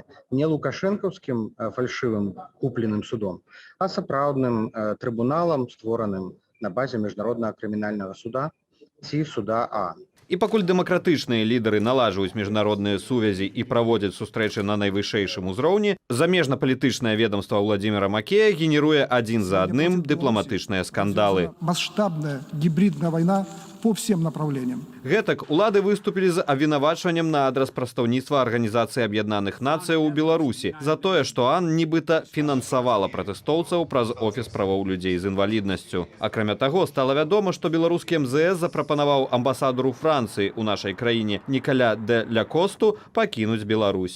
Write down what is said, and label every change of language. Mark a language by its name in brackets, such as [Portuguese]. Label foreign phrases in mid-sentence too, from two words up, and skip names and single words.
[Belarusian] Не лукашэнкаўскім фальшывым купленым судом, а сапраўдным трыбуналам, створаным на базе міжнароднага крымінальнага суда ці суда А. І пакуль дэмакратычныя лідары налажваюць міжнародныя сувязі і праводзяць сустрэчы на найвышэйшым узроўні, замежна-палітычнае ведомства Владимира Макея генеруе адзін за адным дыпламатычныя скандалы. [Russian] Масштабная гибридная война по всем направлениям. [Belarusian] Гэтак улады выступілі з абвінавачваннем на адрас прадстаўніцтва Арганізацыі Аб'яднаных Нацыяў у Беларусі за тое, што АН нібыта фінансавала пратэстоўцаў праз офіс правоў людзей з інваліднасцю. Акрамя таго, стала вядома, што беларускі МЗС запрапанаваў амбасадару Францыі ў нашай краіне Нікаля де Ля-Косту пакінуць Беларусь.